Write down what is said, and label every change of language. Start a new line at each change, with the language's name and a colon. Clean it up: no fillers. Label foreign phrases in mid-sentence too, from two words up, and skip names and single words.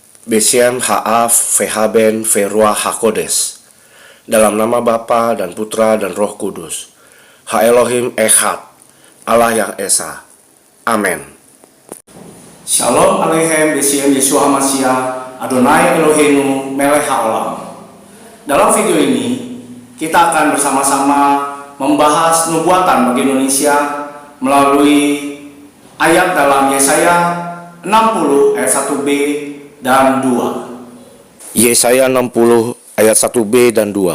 Hebrew: בשם האב והבן ורוח הקודש.
Indonesian: Dalam nama Bapa dan Putra dan Roh Kudus.
Hebrew: האלהים אחד,
Indonesian: Allah yang Esa. Amin.
Hebrew: שלום עליכם בשם ישוע משיח אדוני אלהינו מלך העולם.
Indonesian: Dalam video ini kita akan bersama-sama membahas nubuatan bagi Indonesia melalui ayat dalam Yesaya 60 ayat 1b dan 2. Yesaya 60 ayat 1b dan 2.